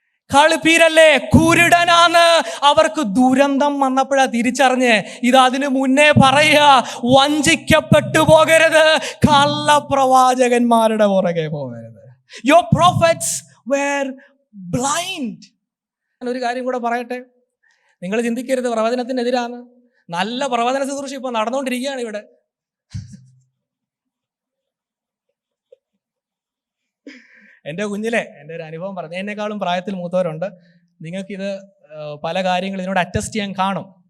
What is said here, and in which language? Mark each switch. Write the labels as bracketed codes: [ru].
[ml] കളിപ്പീരല്ലേ, കുരുടനാന്ന്. അവർക്ക് ദുരന്തം വന്നപ്പോഴാ തിരിച്ചറിഞ്ഞ്. ഇത് അതിനു മുന്നേ പറയുക, വഞ്ചിക്കപ്പെട്ടു പോകരുത്, കള്ളപ്രവാചകന്മാരുടെ പുറകെ പോകരുത്. [en] Your prophets were blind. [ml] ഒരു കാര്യം കൂടെ പറയട്ടെ, നിങ്ങൾ ചിന്തിക്കരുത് പ്രവചനത്തിനെതിരാണ്. നല്ല പ്രവചന ശുശ്രൂഷ ഇപ്പൊ നടന്നുകൊണ്ടിരിക്കുകയാണ് ഇവിടെ. എൻ്റെ കുഞ്ഞിലെ എൻ്റെ ഒരു അനുഭവം പറഞ്ഞു. എന്നെക്കാളും പ്രായത്തിൽ മൂത്തവരുണ്ട്. നിങ്ങൾക്കിത് പല കാര്യങ്ങൾ ഇതിനോട് അറ്റസ്റ്റ് ചെയ്യാൻ കാണും.